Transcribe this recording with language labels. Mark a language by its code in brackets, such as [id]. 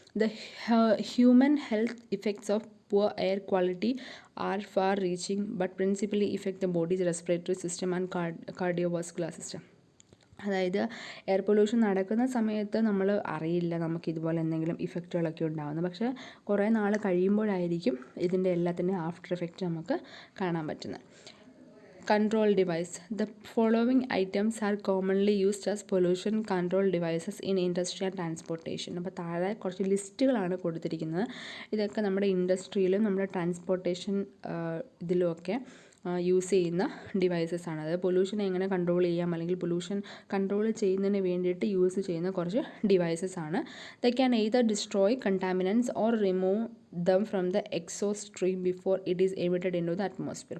[en] The human health effects of poor air quality are far reaching but principally effect the body's respiratory system and cardiovascular system. [ml] അതായത് air pollution നടക്കുന്ന സമയത്ത് നമ്മൾ അറിയില്ല നമുക്ക് ഇതുപോലെ എന്തെങ്കിലും ഇഫക്റ്റുകളൊക്കെ ഉണ്ടാകുന്നത്. പക്ഷേ കുറേ നാൾ കഴിയുമ്പോഴായിരിക്കും ഇതിൻ്റെ എല്ലാത്തിൻ്റെ ആഫ്റ്റർ എഫക്റ്റ് നമുക്ക് കാണാൻ പറ്റുന്നത്. [en] Control device. The following items are commonly used as pollution control devices in industry and transportation. [ml] അപ്പോൾ താഴെ കുറച്ച് ലിസ്റ്റുകളാണ് കൊടുത്തിരിക്കുന്നത്. ഇതൊക്കെ നമ്മുടെ ഇൻഡസ്ട്രിയിലും നമ്മുടെ ട്രാൻസ്പോർട്ടേഷൻ ഇതിലുമൊക്കെ യൂസ് ചെയ്യുന്ന ഡിവൈസസ് ആണ്. അതായത് പൊല്യൂഷനെ എങ്ങനെ കൺട്രോൾ ചെയ്യാം, അല്ലെങ്കിൽ പൊല്യൂഷൻ കൺട്രോൾ ചെയ്യുന്നതിന് വേണ്ടിയിട്ട് യൂസ് ചെയ്യുന്ന കുറച്ച് ഡിവൈസസ് ആണ്. [en] They can either destroy contaminants or remove them from the exhaust stream before it is emitted into the atmosphere.